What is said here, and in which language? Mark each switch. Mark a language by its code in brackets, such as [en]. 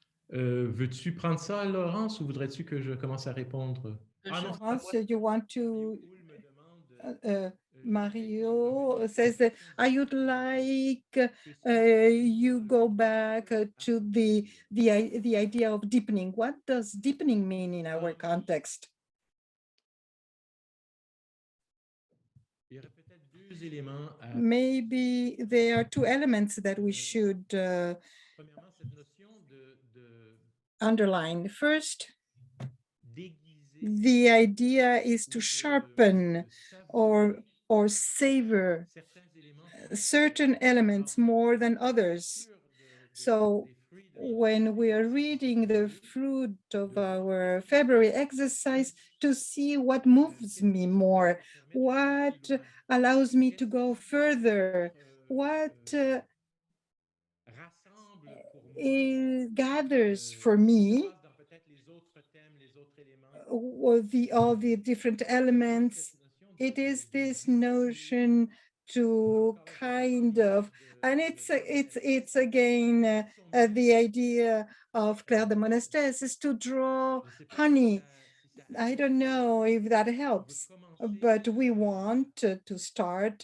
[fr] Veux-tu prendre ça, Laurence, ou voudrais-tu que je commence à répondre? Ah non, [en] Laurence, you want to [fr] Raoul me demande, [en] Mario says that I would like you go back to the idea of deepening. What does deepening mean in our context? [fr] il y aurait peut-être deux éléments à [en] Maybe there are two elements that we should [fr] premièrement, cette notion de [en] underline. First, [fr] déguiser [en] the idea is to [fr] ou [en] sharpen [fr] savourer [en] or savor [fr] certains éléments [en] certain elements more than others. So when we are reading the fruit of our February exercise, to see what moves me more, what allows me to go further, what [fr] rassemble pour moi [en] it gathers for me, [fr] dans peut-être les autres thèmes, les autres éléments. [en] or all the different elements. It is this notion to kind of, and it's again the idea of Claire de Monastès is to draw honey. I don't know if that helps, but we want to start